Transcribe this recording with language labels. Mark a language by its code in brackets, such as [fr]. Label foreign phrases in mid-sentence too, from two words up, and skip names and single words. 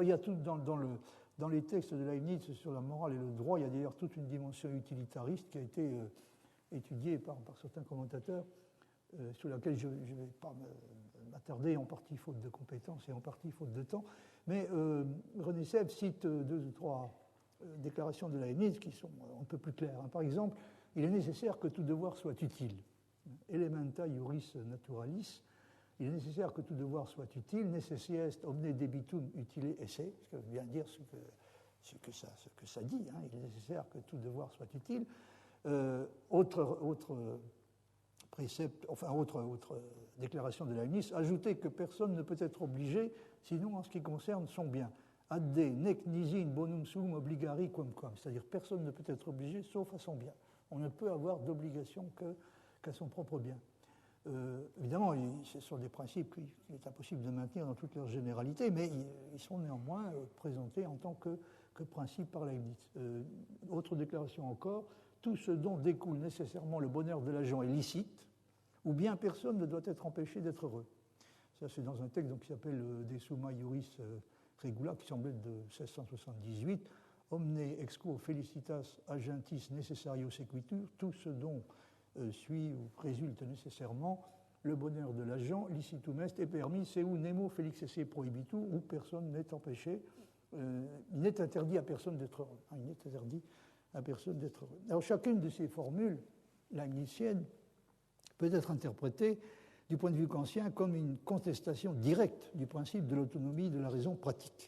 [fr] Il y a tout dans les textes de Leibniz sur la morale et le droit, il y a d'ailleurs toute une dimension utilitariste qui a été étudiée par certains commentateurs, sur laquelle je ne vais pas m'attarder, en partie faute de compétences et en partie faute de temps. Mais René Sèvres cite 2 ou 3 déclarations de Leibniz qui sont un peu plus claires. Par exemple, il est nécessaire que tout devoir soit utile. [la] Elementa iuris naturalis. [fr] Il est nécessaire que tout devoir soit utile. [la] Necesse est omne debitum utile esse, [fr] ce qui veut bien dire ce que ça dit. Hein. Il est nécessaire que tout devoir soit utile. Autre précepte, enfin autre déclaration de Leibniz, ajouter que personne ne peut être obligé, sinon en ce qui concerne son bien. [la] Adde nec nisi in bonum suum obligari quamquam, [fr] c'est-à-dire personne ne peut être obligé sauf à son bien. On ne peut avoir d'obligation qu'à son propre bien. Évidemment, ce sont des principes qu'il est impossible de maintenir dans toute leur généralité, mais ils sont néanmoins présentés en tant que principes par Leibniz. Autre déclaration encore, tout ce dont découle nécessairement le bonheur de l'agent est licite, ou bien personne ne doit être empêché d'être heureux. Ça, c'est dans un texte qui s'appelle De Summa Iuris Regula, qui semble être de 1678. [la] Omne ex quo felicitas agentis necessario sequitur, [fr] tout ce dont suit ou résulte nécessairement le bonheur de l'agent, [la] licitum est [fr] permis, [la] seu nemo felix esse prohibitur, [fr] où personne n'est empêché, il n'est interdit à personne d'être heureux. Il n'est interdit à personne d'être heureux. Alors chacune de ces formules leibniziennes peut être interprétée du point de vue kantien comme une contestation directe du principe de l'autonomie de la raison pratique.